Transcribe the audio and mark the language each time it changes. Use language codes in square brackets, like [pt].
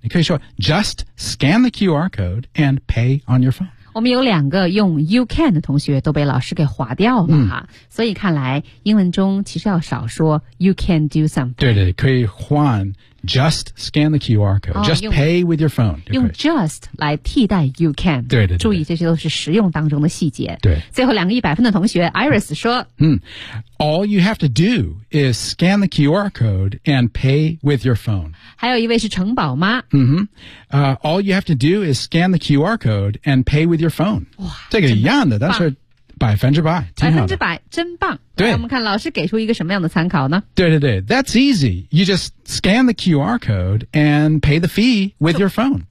[zh] 你可以说 [en] just scan the QR code and pay on your phone. [zh] 我们有两个用 you can 的同学都被老师给划掉了哈。所以看来英文中其实要少说 [en] you can do something. [zh] 对对，可以换 [en] just scan the QR code,just pay with your phone. [zh] 用 just 来替代 you can. 对 对, 对, 对，注意这些都是实用当中的细节。对。最后两个100分的同学 ,Iris 说 [en] All you have to do is scan the QR code and pay with your phone. [zh] 还有一位是城堡妈。 [en] All you have to do is scan the QR code and pay with your phone. [zh] 哇，这个一样的，但是百分之百，百分之百，真棒。对，我们看老师给出一个什么样的参考呢？对对对 ， [en] That's easy. You just scan the QR code and pay the fee with your phone.